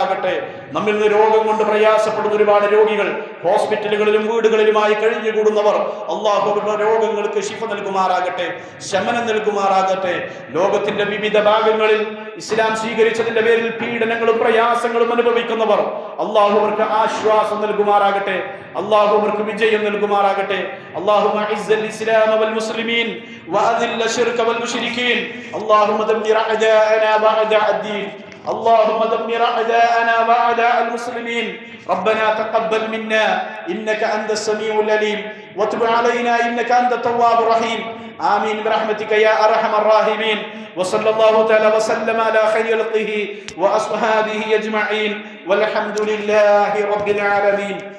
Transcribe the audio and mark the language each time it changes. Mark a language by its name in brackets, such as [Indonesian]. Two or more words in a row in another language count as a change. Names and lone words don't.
[Malayalam] നമ്മിൽ നിന്ന് രോഗം കൊണ്ട് പ്രയാസപ്പെടുന്ന ഒരുപാട് രോഗികൾ ഹോസ്പിറ്റലുകളിലും വീടുകളിലുമായി കഴിഞ്ഞുകൂടുന്നവർ അള്ളാഹു അവരുടെ രോഗങ്ങൾക്ക് ശിഫ നൽകുമാറാകട്ടെ, ശമനം നൽകുമാറാകട്ടെ. ലോകത്തിന്റെ വിവിധ ഭാഗങ്ങളിൽ ഇസ്ലാം സ്വീകരിച്ചതിന്റെ പേരിൽ പീഡനങ്ങളും പ്രയാസങ്ങളും അനുഭവിക്കുന്നവർ അള്ളാഹു അവർക്ക് ആശ്വാസം നൽകുമാറാകട്ടെ, അള്ളാഹു അവർക്ക് വിജയം നൽകുമാറാകട്ടെ. [Arabic] اللهم اعز الاسلام والمسلمين واذل الشرك والمشركين اللهم دمر اعداءنا واعداء الدين اللهم دمر اعداءنا واعداء المسلمين ربنا تقبل منا انك انت السميع العليم وتب علينا انك انت التواب الرحيم آمين برحمتك يا أرحم الراحمين وصلى الله تعالى وسلم على خير خلقه وأصحابه أجمعين والحمد لله رب العالمين.